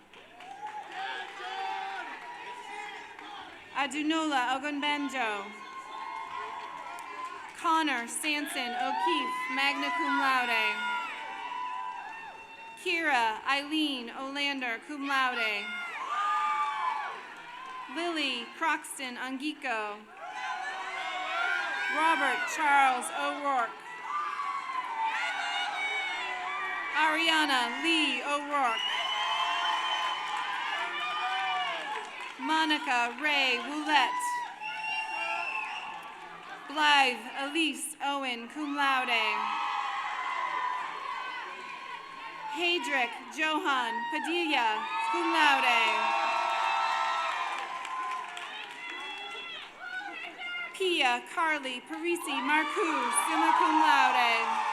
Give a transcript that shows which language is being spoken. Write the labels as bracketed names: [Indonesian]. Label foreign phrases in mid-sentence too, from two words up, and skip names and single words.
[English] Adunola Ogunbanjo. Connor Sanson O'Keefe, [Latin] magna cum laude. [English] Kira Eileen Olander, [Latin] cum laude. [English] Lily Croxton Angiko. Robert Charles O'Rourke. Ariana Lee O'Rourke. Monica Ray Woulette. Blythe Elise Owen, [Latin] cum laude. [English] Hadrick Johan Padilla, [Latin] cum laude. [English] Pia Carly Parisi Marcus, [Latin] summa cum laude.